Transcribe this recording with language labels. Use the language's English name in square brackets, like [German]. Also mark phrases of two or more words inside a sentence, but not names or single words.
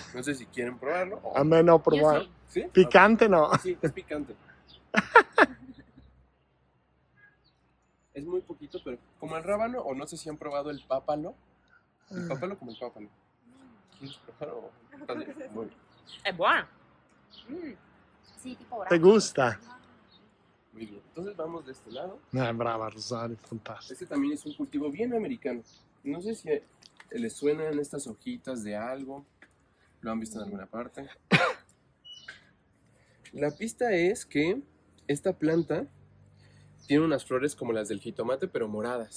[Spanish] No sé si quieren probarlo. O... A menos Yo probar. sí. ¿Sí? Picante no. Ok. Sí, es picante. Es muy poquito, pero como el rábano, o no sé si han probado el pápalo. El pápalo como el pápalo. ¿Quieres probar o estás bien? Muy bien. [Italian] È buono. Sì, tipo [Spanish] ¿Te gusta? Muy bien. Entonces vamos de este lado. Brava Rosario, fantástico. Este también es un cultivo bien americano. No sé si les suenan estas hojitas de algo. ¿Lo han visto en alguna parte? La pista es que esta planta tiene unas flores como las del jitomate, pero moradas.